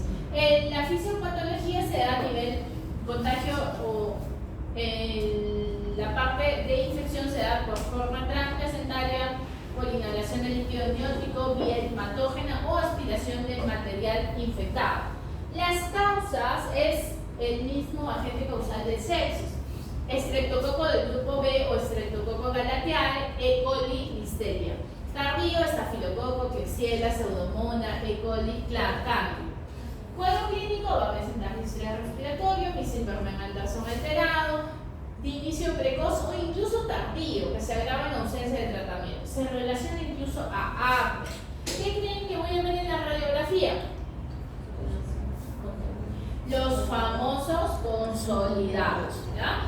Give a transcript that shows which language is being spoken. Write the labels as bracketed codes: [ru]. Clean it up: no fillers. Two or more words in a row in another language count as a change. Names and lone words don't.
[es] En la fisiopatología se da a nivel contagio o la parte de infección se da por forma transplacentaria, por inhalación de líquido amniótico, vía hematógena o aspiración de material infectado. Las causas es el mismo agente causal del sepsis. Estreptococo del grupo B o Streptococcus galateae, E. coli, listeria. Tardío, estafilococo, Klebsiella, pseudomonas, E. coli, Candida. Cuadro clínico va a presentar distrés respiratorio, misilvermen Anderson alterado, de inicio precoz o incluso tardío, que se agrava en ausencia de tratamiento. Se relaciona incluso a acné. ¿Qué creen que voy a ver en la radiografía? Los famosos consolidados, ¿ya?